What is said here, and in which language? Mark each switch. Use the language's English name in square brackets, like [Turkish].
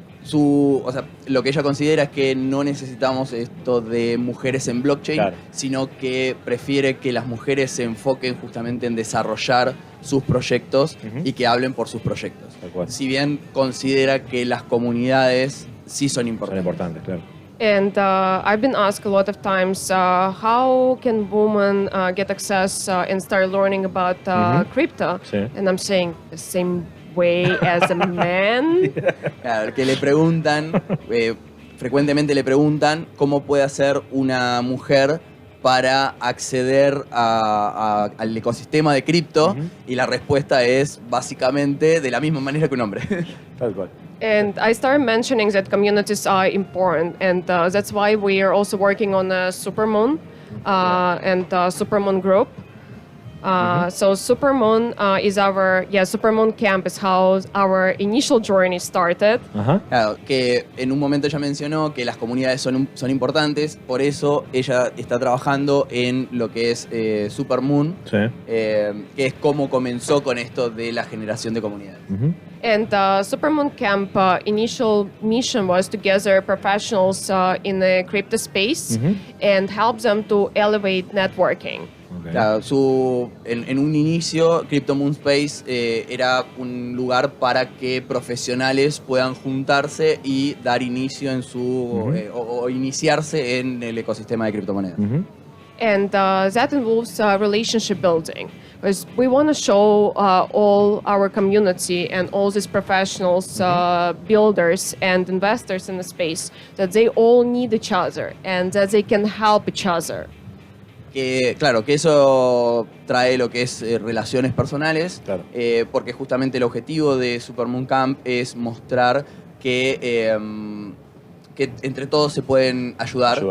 [Spanish] O sea, lo que ella considera es que no necesitamos esto de mujeres en blockchain, sino que prefiere que las mujeres se enfoquen justamente en desarrollar sus proyectos y que hablen por sus proyectos. Si bien considera que las comunidades sí son importantes. Son importantes, claro. [English] And I've been asked a lot of times, how can women get access and start learning about crypto? And I'm saying the same way as a man. [Spanish] Claro, que le preguntan, frecuentemente le preguntan cómo puede hacer una mujer para acceder al ecosistema de cripto y la respuesta es básicamente de la misma manera que un hombre. Tal cual. [English] And I started mentioning that communities are important, and that's why we are also working on a Supermoon and Supermoon group. So Supermoon is our Supermoon Camp is how our initial journey started. [Spanish] Claro, que en un momento ella mencionó que las comunidades son importantes, por eso ella está trabajando en lo que es Supermoon, que es como comenzó con esto de la generación de comunidades. [English] And Supermoon Camp initial mission was to gather professionals in the crypto space and help them to elevate networking. [Spanish] Claro, en un inicio, Crypto Moon Space era un lugar para que profesionales puedan juntarse y dar inicio en o iniciarse en el ecosistema de criptomonedas. [English] And that involves relationship building, because we want to show all our community and all these professionals, builders and investors in the space that they all need each other and that they can help each other. [Spanish] Que, claro, que eso trae lo que es relaciones personales, porque justamente el objetivo de Supermoon Camp es mostrar que entre todos se pueden ayudar.